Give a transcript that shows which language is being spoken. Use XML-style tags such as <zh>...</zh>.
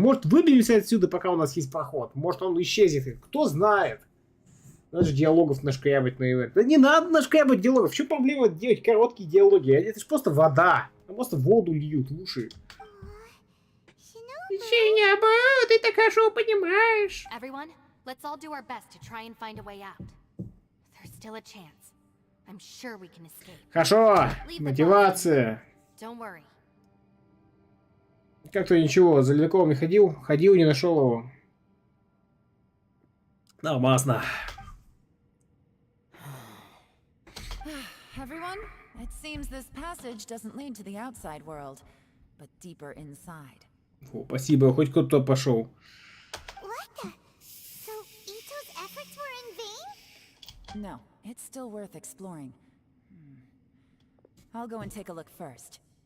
<ru>Может, выберемся отсюда, пока у нас есть проход. Может, он исчезнет. Кто знает. Надо же диалогов нашкрябать на ивент. Да не надо нашкрябать диалогов. В чем проблема делать короткие диалоги? Это же просто вода. Там просто воду льют в уши. Шинобу, ты так хорошо понимаешь.</ru> <en>Everyone, let's all do our best to try and find a way out. There's still a chance. I'm sure we can escape.</en> <ru>Хорошо. Мотивация.</ru> <en>Don't worry.</en> <ru>Как-то ничего, за ледоколом не ходил. Ходил, не нашел его. Нормально.</ru> <en>Everyone, it seems this passage doesn't lead to the outside world, but deeper inside.</en> <ru>О, спасибо, хоть кто-то пошел.</ru> <en>What the? So Ito's efforts were in vain? No, it's still worth exploring. I'll go and take a look first.</en>